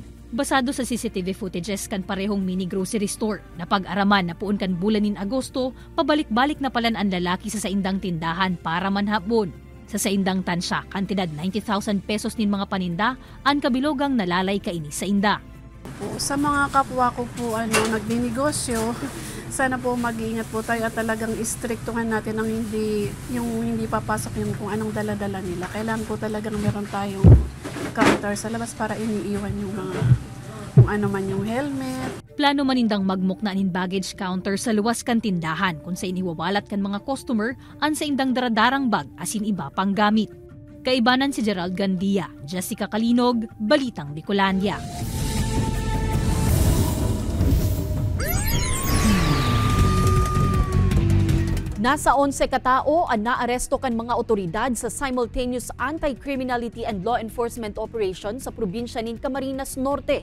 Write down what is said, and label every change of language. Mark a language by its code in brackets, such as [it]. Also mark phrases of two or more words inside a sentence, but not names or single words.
[bik] Basado sa CCTV footages kan parehong mini grocery store, napag-araman na puon kan bulan nin Agosto, pabalik-balik na palan ang lalaki sa saindang tindahan para manhabon. Sa saindang tansya, kantidad 90,000 pesos nin mga paninda, ang kabilogang nalalay kaini sa inda. [tl] Sa mga kapwa ko po nagninegosyo, sana po mag-iingat po tayo at talagang istriktuhan natin ang hindi papasok yung kung anong dala-dala nila. Kailangan po talagang meron tayong counter sa labas para iniiwan yung mga kung ano man yung helmet. [bik] Plano manindang magmukna nin [en] baggage counter [bik] sa luwas kan tindahan kung sa iniwawalat kan mga customer ang sa indang daradarang bag asin iba pang gamit. Kaibanan si Gerald Gandia, Jessica Kalinog, Balitang Bicolandia. Nasa 11 katao ang naaresto kan mga otoridad sa [en] simultaneous anti-criminality and law enforcement operation [bik] sa probinsya nin Camarines Norte.